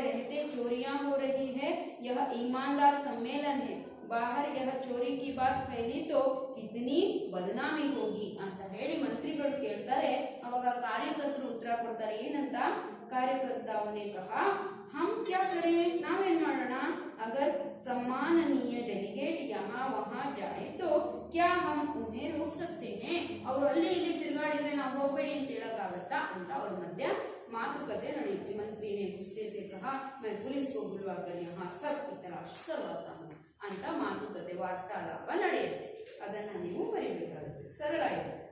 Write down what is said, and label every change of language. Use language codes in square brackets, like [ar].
[hi] ईमानदार सम्मेलन है, बाहर यह चोरी की बात फैली तो कितनी बदनामी [kn] ಹೋಗಿ ಅಂತ ಹೇಳಿ ಮಂತ್ರಿಗಳು ಕೇಳ್ತಾರೆ. ಅವಾಗ ಕಾರ್ಯಕರ್ತರು ಉತ್ತರ ಕೊಡ್ತಾರೆ. ಏನಂತ? ಕಾರ್ಯಕರ್ತ ಅವನೇ [hi] कहा हम क्या करें, [kn] ನಾವೇನ್ ಮಾಡೋಣ? [hi] अगर सम्माननीय डेलीगेट यहाँ वहाँ जाए तो क्या हम उन्हें रोक सकते हैं? [kn] ಅವರು ಅಲ್ಲಿ ಇಲ್ಲಿ ತಿರುಗಾಡಿದ್ರೆ ನಾವು ಹೋಗಬೇಡಿ ಅಂತ ಹೇಳಕ್ಕಾಗತ್ತಾ ಅಂತ ಅವ್ರ ಮಧ್ಯ मातुकते ನಡೆಯಿತು. [hi] मंत्री ने गुस्से से कहा मैं पुलिस को बुलवाकर यहाँ सब की तलाश करवाता हूँ [kn] ಅಂತ ಮಾತುಕತೆ ವಾರ್ತಾಲಾಪ ನಡೆಯುತ್ತೆ. ಅದನ್ನ ನೀವು ಬರೀಬೇಕಾಗುತ್ತೆ, [hi] सरल है.